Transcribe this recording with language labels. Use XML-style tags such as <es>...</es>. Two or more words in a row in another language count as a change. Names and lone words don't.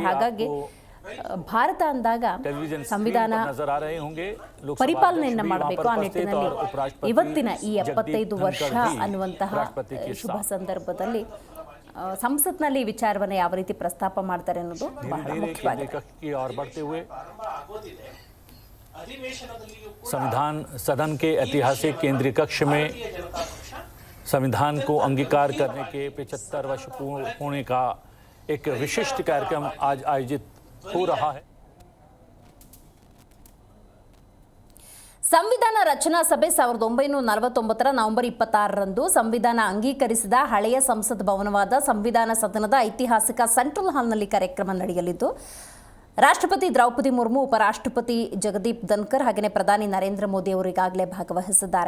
<kn>ಹಾಗಾಗಿ ಭಾರತ ಅಂದಾಗ ಸಂವಿಧಾನ ಪರಿಪಾಲನೆಯನ್ನು ಮಾಡಬೇಕು. ಆ ನಿಟ್ಟಿನಲ್ಲಿ ಇವತ್ತಿನ ಈ 75 ವರ್ಷ ಅನ್ನುವಂತಹ ಶುಭ ಸಂದರ್ಭದಲ್ಲಿ ಸಂಸತ್ನಲ್ಲಿ ವಿಚಾರವನ್ನು ಯಾವ ರೀತಿ ಪ್ರಸ್ತಾಪ ಮಾಡ್ತಾರೆ ಅನ್ನೋದು ಬಹಳ ಮುಖ್ಯವಾಗಿದೆ.</kn> <hi>संविधान सदन के ऐतिहासिक केंद्रीय कक्ष में संविधान को अंगीकार करने के 75 वर्ष पूर्ण होने का एक विशिष्ट कार्यक्रम आज आयोजित हो रहा है.</hi> <kn>ಸಂವಿಧಾನ ರಚನಾ ಸಭೆ 1949 ನವೆಂಬರ್ 26ರಂದು ಸಂವಿಧಾನ ಅಂಗೀಕರಿಸಿದ ಹಳೆಯ ಸಂಸತ್ ಭವನವಾದ ಸಂವಿಧಾನ ಸದನದ ಐತಿಹಾಸಿಕ ಸೆಂಟ್ರಲ್ ಹಾಲ್ನಲ್ಲಿ ಕಾರ್ಯಕ್ರಮ ನಡೆಯಲಿದ್ದು, ರಾಷ್ಟ್ರಪತಿ ದ್ರೌಪದಿ ಮುರ್ಮು, ಉಪರಾಷ್ಟ್ರಪತಿ ಜಗದೀಪ್ ಧನ್ಕರ್ ಹಾಗೆಯೇ ಪ್ರಧಾನಿ ನರೇಂದ್ರ ಮೋದಿ ಅವರು ಈಗಾಗಲೇ ಭಾಗವಹಿಸಿದ್ದಾರೆ.</kn>